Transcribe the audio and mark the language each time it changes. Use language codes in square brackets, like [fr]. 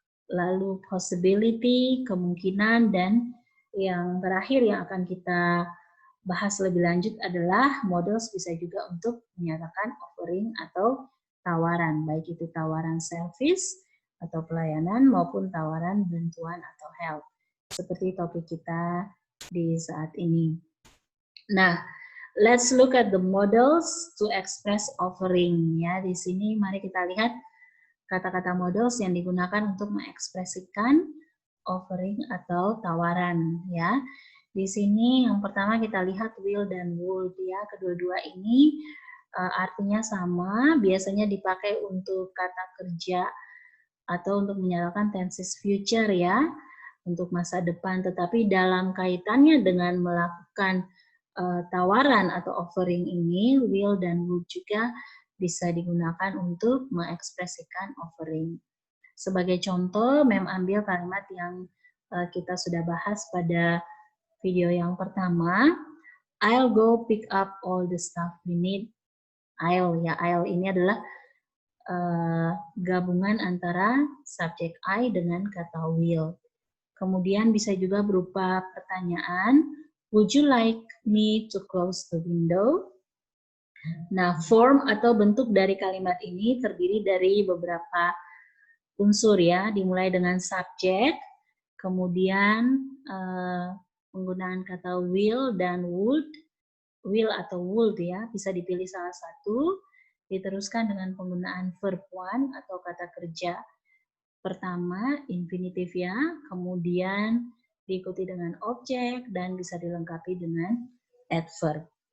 [id] Lalu possibility, kemungkinan, dan yang terakhir yang akan kita bahas lebih lanjut adalah models bisa juga untuk menyatakan offering atau tawaran, baik itu tawaran service atau pelayanan maupun tawaran bantuan atau help, seperti topik kita di saat ini. [en] Nah, let's look at the models to express offering. [id] Ya, di sini mari kita lihat kata-kata models yang digunakan untuk mengekspresikan offering atau tawaran. Ya, di sini yang pertama kita lihat will dan would. Ya, kedua-dua ini artinya sama, biasanya dipakai untuk kata kerja atau untuk menyatakan tenses future ya, untuk masa depan. Tetapi dalam kaitannya dengan melakukan tawaran atau offering ini, will dan would juga bisa digunakan untuk mengekspresikan offering. Sebagai contoh, Mem ambil kalimat yang kita sudah bahas pada video yang pertama. [en] I'll go pick up all the stuff we need. [id] I'll ini adalah gabungan antara subjek I dengan kata will. Kemudian bisa juga berupa pertanyaan, [en] would you like me to close the window? [id] Nah, form atau bentuk dari kalimat ini terdiri dari beberapa unsur ya, dimulai dengan subjek, kemudian penggunaan kata will dan would, will atau would ya, bisa dipilih salah satu, diteruskan dengan penggunaan verb one atau kata kerja pertama, infinitive ya, kemudian diikuti dengan objek dan bisa dilengkapi dengan adverb.